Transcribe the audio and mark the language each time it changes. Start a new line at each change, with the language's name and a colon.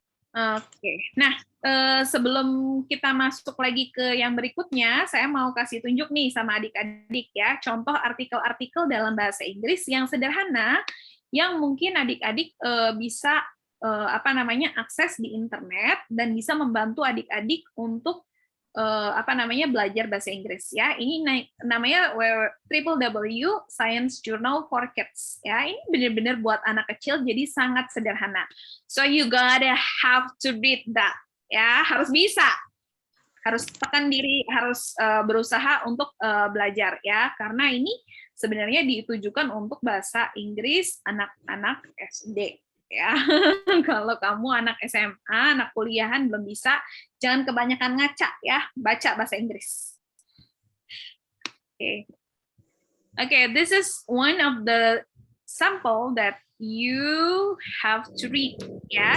Indonesian: Oke, nah sebelum kita masuk lagi ke yang berikutnya, saya mau kasih tunjuk nih sama adik-adik ya, contoh artikel-artikel dalam bahasa Inggris yang sederhana, yang mungkin adik-adik bisa akses di internet dan bisa membantu adik-adik untuk belajar bahasa Inggris ya. Ini namanya www Science Journal for Kids ya. Ini benar-benar buat anak kecil jadi sangat sederhana.
English: So you gotta have to read that ya,
Indonesian: harus bisa. Harus tekan diri, harus berusaha untuk belajar ya, karena ini sebenarnya ditujukan untuk bahasa Inggris anak-anak SD. Ya, kalau kamu anak SMA, anak kuliahan belum bisa, jangan kebanyakan ngaca ya, baca bahasa Inggris.
English: Okay, this is one of the sample that you have to read ya.